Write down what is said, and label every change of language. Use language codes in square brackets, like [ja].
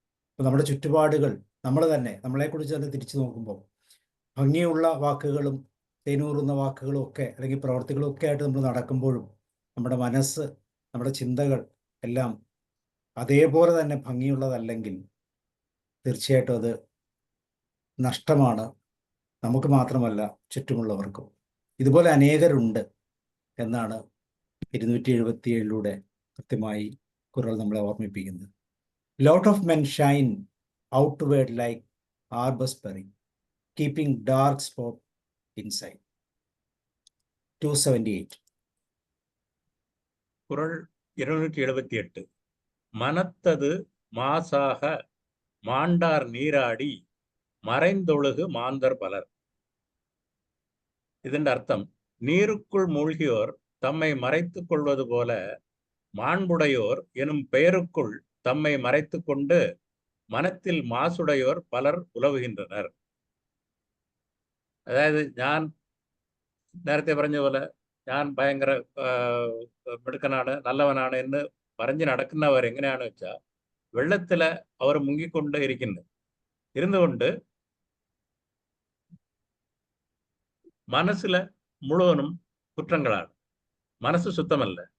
[ml] അപ്പോൾ നമ്മുടെ ചുറ്റുപാടുകൾ, നമ്മൾ തന്നെ നമ്മളെക്കുറിച്ച് തന്നെ തിരിച്ചു നോക്കുമ്പോൾ ഭംഗിയുള്ള വാക്കുകളും തേനൂറുന്ന വാക്കുകളും ഒക്കെ അല്ലെങ്കിൽ പ്രവർത്തികളും ഒക്കെ ആയിട്ട് നമ്മൾ നടക്കുമ്പോഴും നമ്മുടെ മനസ്സ്, നമ്മുടെ ചിന്തകൾ എല്ലാം അതേപോലെ തന്നെ ഭംഗിയുള്ളതല്ലെങ്കിൽ തീർച്ചയായിട്ടും അത് നഷ്ടമാണ്, നമുക്ക് മാത്രമല്ല ചുറ്റുമുള്ളവർക്കും. ഇതുപോലെ അനേകരുണ്ട് എന്നാണ് 277 കൃത്യമായി ഖുർആൻ നമ്മളെ ഓർമ്മിപ്പിക്കുന്നത്. [en] Lot of men shine outward like arbors berry, keeping dark spot inside. 278. [ta] குறள் 278. மனத்தது மாசாக மாண்டார் நீராடி மறைந்தொழுகு மாந்தர் பலர். [ml] ഇതിന്റെ അർത്ഥം, [ta] നീരുക്കുൾ മൂழ்கியோர் தம்மை மறைத்துக் கொள்வது போல மாண்புடையோர் எனும் பெயருக்குள் தம்மை மறைத்து கொண்டு மனத்தில் மாசுடையோர் பலர் ഉലവുகின்றனர். [ml] അതായത് ഞാൻ നേരത്തെ പറഞ്ഞ പോലെ ഞാൻ ഭയങ്കര മിടുക്കനാണ്, നല്ലവനാണ് എന്ന് പറഞ്ഞു നടക്കുന്നവർ എങ്ങനെയാണെന്ന് വെച്ചാൽ വെള്ളത്തില് അവർ മുങ്ങിക്കൊണ്ട് ഇരുന്നുകൊണ്ട് മനസ്സില് മുഴുവനും കുറ്റങ്ങളാണ്, മനസ്സ് ശുദ്ധമല്ല.